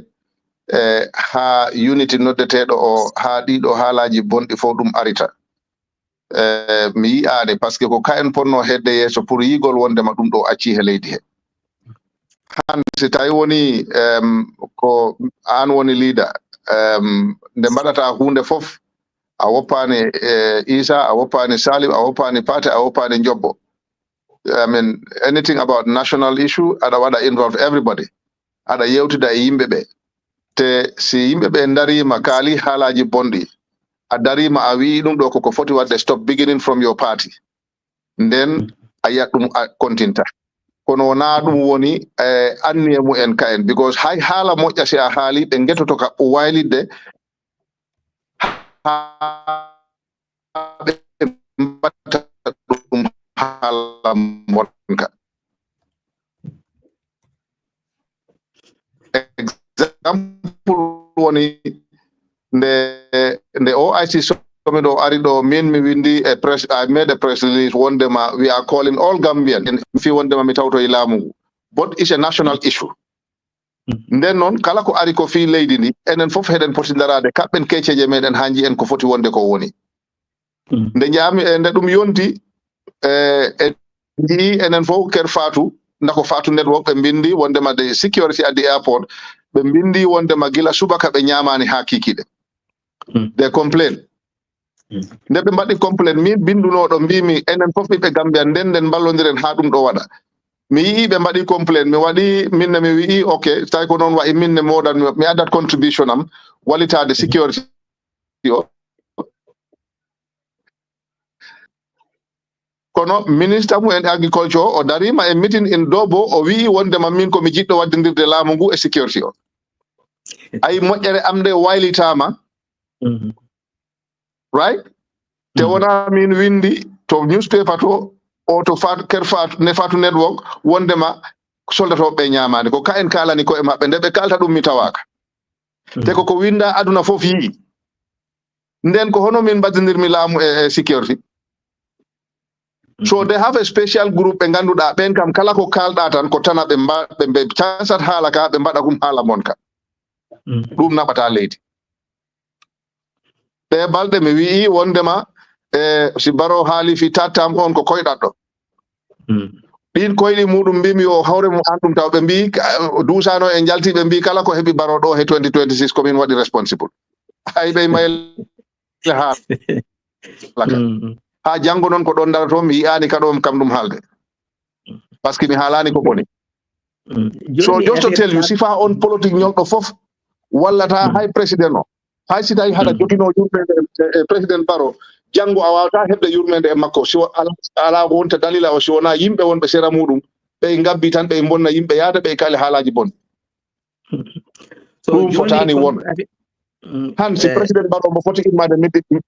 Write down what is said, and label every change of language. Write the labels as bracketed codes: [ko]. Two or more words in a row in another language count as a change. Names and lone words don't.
[ff] ha unity noddeteɗo o ha ɗiɗo haalaji bonɗi fof ɗum arita mi yi'ani [fr] par ce que [ff] ko ka en ponno hedde yeeso pour yigol wondema ɗum ɗo acci he leydi he han si tawi woni ko an woni leader nde mbaɗata hunde fof a woppani Isa a woppani Salim a woppani Pate a woppani Jobbo [en] I mean anything about national issue [ff] aɗa waɗa involve everybody aɗa yewtida e yimɓeɓe te si yimɓeɓe darima kaali haalaji bonɗi a darima a wi ɗum ɗo koko foti wadde [en] stop beginning from your party [ff] nden a yiyat ɗum a continta kono na ɗum woni anni e mumen ka en because hay haala moƴƴa si a haali ɓe getoto ka waylidde ɓe mbatta ɗum haala monka exemple woni nde OIC summit o ari ɗo min mi windi e press [en] I made a press release [ff] wondema [en] we are calling all Gambian [ff] fi wondema mi tawto e laamu ngu [en] but is a national issue [ff] nden noon kala ko ari ko fi leydi ndi enen fof heɗen poti darade kaɓɓen kecceje meɗen hanji en ko foti wonde ko woni nde jaami nde ɗum yonti e jii enen fof ker Fatou ndako Fatou network ɓe bindi wondema [en] de security at the airport [ff] ɓe bindi wondema gila subaka ɓe ñamani ha kikiɗe [en] they complain [ff] nde ɓe mbaɗi complain min bindunoɗo mbimi enen fof ɓiɓɓe Gambia nden ballodiren ha ɗum ɗo waɗa mi yii ɓe mbaɗi complain mi waɗi minne mi wi'i ok tawi ko noon wayi minne moɗan mi addat contribution am walitade security o kono ministre mu en agriculture o darima e [en] meeting in Dobo [ff] o wi'i wondema min komi jiɗɗo waddirde laamu ngu e security o ayi moƴƴere am nde waylitama right te wona min windi to newspaper to o to ker Fatou network wondema soldatoɓe ɓe ñamani ko ka en kalani ko e maɓɓe nde ɓe kalta ɗum mi tawaka te koko winda aduna fof yii nden ko hono min mbaddidirmi laamu e security [en] so they have a special group [ff] ɓe ganduɗa ɓen kam kala ko kalɗa tan ko tana ɓe cansat haala ka ɓe mbaɗa ɗum haala mon ka ɗum naɓata leydi ɓe balɗe mi wi'i wondema si Baro haali fi tattam on ko koyɗat ɗo ɗin koyɗi muɗum mbimi yo hawre mum an ɗum taw ɓe mbi duusano e jalti ɓe mbi kala ko heɓi Baro ɗo he 2026 komin waɗi responsible hay ɓe mayele haalaka ha janggo noon ko ɗon darato mi yi'ani kaɗo kam ɗum haalde [fr] par ce que [ff] mi haalani ko boni [en] so just to tell you [ff] sifa on politique ñolɗo fof wallata hay président o hay si tawi haɗa jogino yurmede e président Baro janggo a wawata heɓde yurmede e makko si ala wonta dalila o si wona yimɓe wonɓe sera muɗum ɓe gabbi tan ɓe bonna yimɓe yaada ɓe kali haalaji bonɗi ɗum fotani won han si président Baro mo foti immade midɗi